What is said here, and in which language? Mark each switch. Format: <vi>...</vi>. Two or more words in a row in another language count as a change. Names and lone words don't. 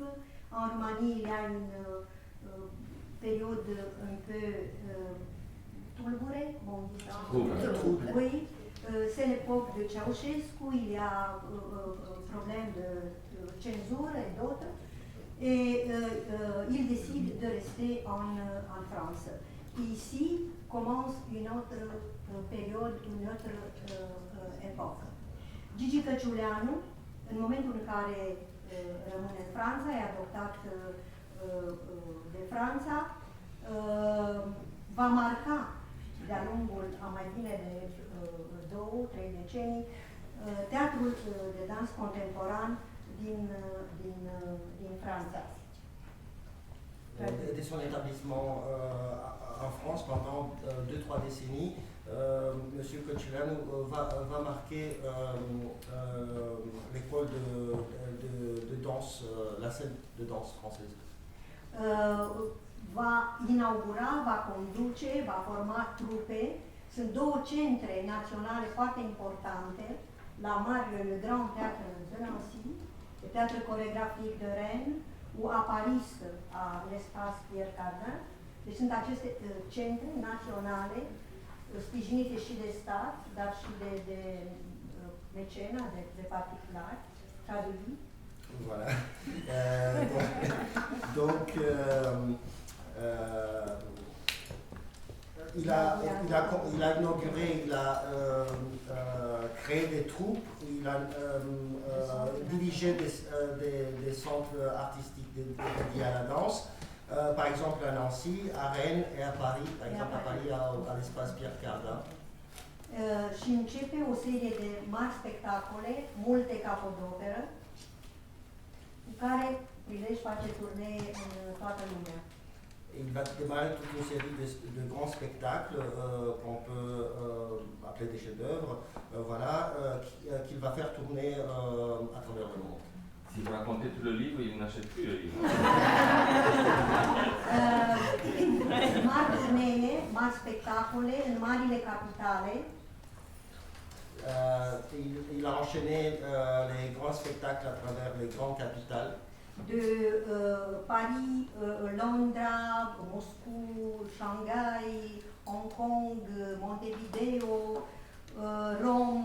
<fr>En Roumanie, il y a une période un peu tulbure, bon, oui, c'est l'époque de Ceausescu, il y a problème de censure et d'autres, et il décide de rester en France. Et ici commence une autre période, une autre époque.</fr> <ro>Gigi Căciuleanu, în momentul în care rămâne în Franța, e adoptat de Franța, va marca de-a lungul a mai bine de 2-3 decenii teatrul de dans contemporan din Franța.</ro> <fr>Dès son établissement en France pendant 2-3 décennies, M. Căciuleanu va marquer l'école de danse, la scène de danse française.</fr> <ro>Va inaugura, va conduce, va forma trupe. Sunt două centre naționale foarte importante,</ro> <fr>la Mario, le Grand Théâtre de Nancy, le Théâtre chorégraphique de Rennes, ou à Paris, à l'espace Pierre Cardin.</fr> <ro>Deci sunt aceste centre naționale, sprijinite și de stat, dar și de mecena, de particulari,</ro> <fr>traduit. Voilà. Donc il a inauguré, il a créé des troupes, il a dirigé des centres artistiques dédiés à la danse, par exemple à Nancy, à Rennes et à Paris, par exemple à Paris à l'espace Pierre Cardin.</fr> <ro>Și începe o serie de mari spectacole, multe capodoperă, cu care prilej face turnee în toată lumea.</ro> <fr>Il va démarrer toute une série de grands spectacles qu'on peut appeler des chefs-d'œuvre, qu'il va faire tourner à travers le monde. Si Si vous racontez tout le livre, il n'achète plus le livre.</fr> <ro>Mari turnee, mari spectacole în marile capitale.</ro> <fr>Il a enchaîné les grands spectacles à travers les grandes capitales. De Paris, Londra, Moscou, Shanghai, Hong Kong, Montevideo, Rome.</fr>